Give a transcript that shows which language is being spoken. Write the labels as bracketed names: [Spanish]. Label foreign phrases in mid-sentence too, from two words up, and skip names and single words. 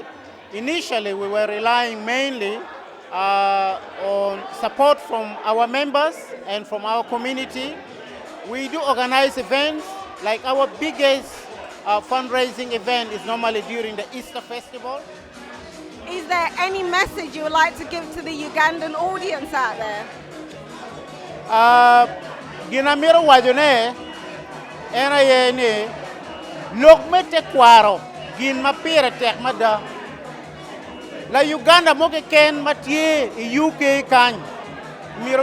[English] Initially, we were relying mainly on support from our members and from our community. We do organize events, like our biggest fundraising event is normally during the Easter Festival. Is there any message you would like to give to the Ugandan audience out there? [Acoli] Ginamiro wajone ena yene lokmete kwaro gin mapire tek mada la Uganda moke ken matie UK kany miro